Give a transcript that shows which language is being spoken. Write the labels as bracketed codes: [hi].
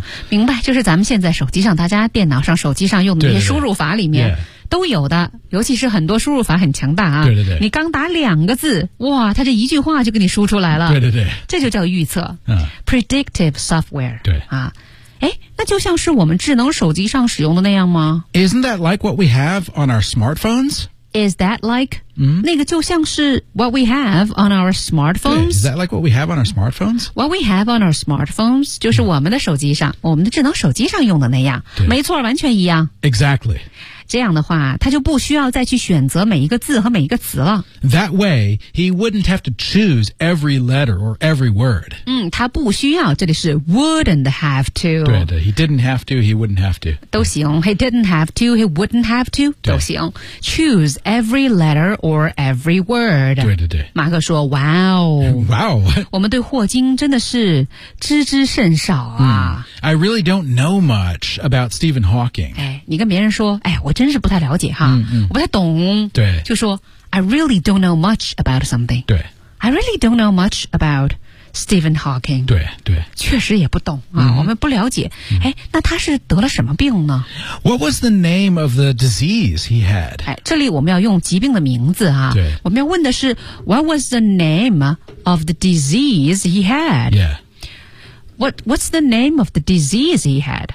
[zh] 明白就是咱们现在手机上大家电脑上手机上用的那些输入法里面对对对、都有的尤其是很多输入法很强大啊对对对你刚打两个字哇它这一句话就给你输出来了对对对这就叫预测、 [en] Predictive software [zh] 对啊哎，那就像是我们智能手机上使用的那样吗 [en] Isn't that like what we have on our smartphones? Is that like、 [zh] 那个就像是 [en] what we have on our smartphones? Is that like what we have on our smartphones? What we have on our smartphones [zh] 就是我们的手机上、我们的智能手机上用的那样没错完全一样 [en] Exactly [zh] 这样的话他就不需要再去选择每一个字和每一个词了。 [en] That way, he wouldn't have to choose every letter or every word. [zh] 他不需要，这里是 [en] wouldn't have to. [zh] 对的， [en] he didn't have to, he wouldn't have to. [zh] 都行， [en] he didn't have to, he wouldn't have to, 都行。 Choose every letter or every word. [zh] 对对对。马克说 [en] wow. Wow. [zh] 我们对霍金真的是知之甚少啊。 [en] I really don't know much about Stephen Hawking. [zh] 你跟别人说我真是不太了解哈，我不太懂，对，就说 [en] I really don't know much about something. [zh] 对， [en] I really don't know much about Stephen Hawking. [zh] 对对，确实也不懂啊，我们不了解。那他是得了什么病呢？ [en] What was the name of the disease he had? [zh] 这里我们要用疾病的名字啊，对，我们要问的是 [en] What was the name of the disease he had? Yeah. What's the name of the disease he had?